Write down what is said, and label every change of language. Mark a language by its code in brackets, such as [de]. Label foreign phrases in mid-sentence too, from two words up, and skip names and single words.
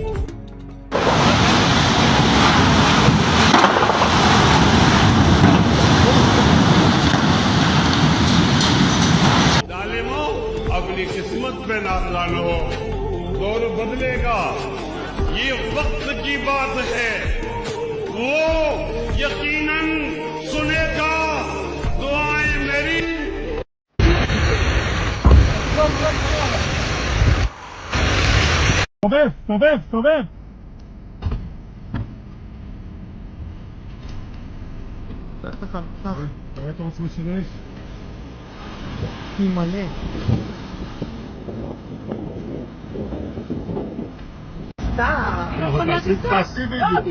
[ur] اپنی قسمت پہ نازاں ہو، دور بدلے گا، یہ وقت کی بات ہے، وہ یقیناً سنے گا دعائیں میری. [he] סובב. אתה רואה את העוצמה של האש? היא מלא. תעשי וידאו.